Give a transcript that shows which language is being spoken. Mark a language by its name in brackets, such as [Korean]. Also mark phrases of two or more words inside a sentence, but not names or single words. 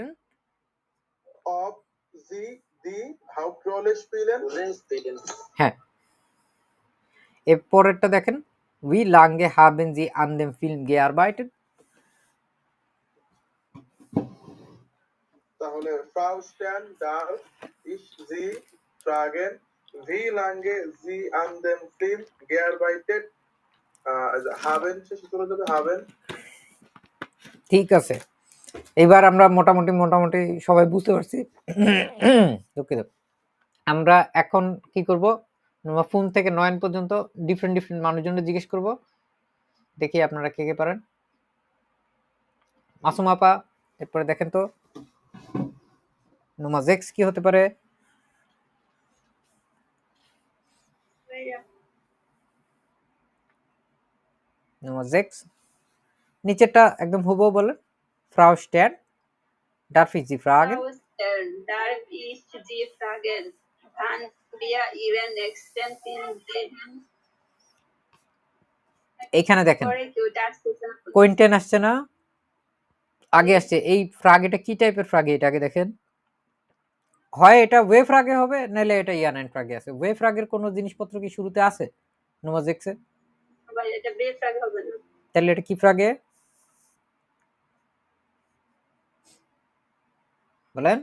[German] ob Sie die Hauptrolle spielen, [Bangla] হ্যাঁ এর পরেরটা দেখেন, [German] wie lange haben Sie an dem Film gearbeitet। তাহলে Frau Stern darf ich Sie fragen, wie lange Sie an dem Film gearbeitet haben? [Bangla] শেষে চলে যাবে haben। ঠিক আছে, এবার আমরা মোটামুটি সবাই বুঝতে পারছি। দুঃখিত। আমরা এখন কি করব, ফোন থেকে 9 পর্যন্ত ডিফারেন্ট মানুষজনকে জিজ্ঞেস করব, দেখি আপনারা কে কে পারেন। মাসুম আপা, এরপরে দেখেন তো [German] Nummer sechs [Bangla] কি হতে পারে। [German] Nummer sechs, [Bangla] নিচেরটা একদম হুবহু বলেন। [German] ফ্রাউ স্ট্যান darf ich Sie fragen? Frau Stern, darf ich Sie fragen, wann wir Ihren nächsten Film sehen? [Bangla] এইখানে দেখেন [German] Sorry, das ist [Bangla] কোয়েন্টেন আসছে না, আগে আসছে। এই ফ্রাগ এটা কি টাইপের ফ্রাগ, এটা আগে দেখেন। হয় এটা [German] W Frage [Bangla] হবে, নাহলে এটা [German] Ja Nein Frage [Bangla] আছে। ওয়ে ফ্রাগের কোনো জিনিসপত্র কি শুরুতে আছে [German] Nummer sechs? [Bangla] aber এটা বেফ্রাগ হবে না। তাহলে এটা কি ফ্রাগে বলেন?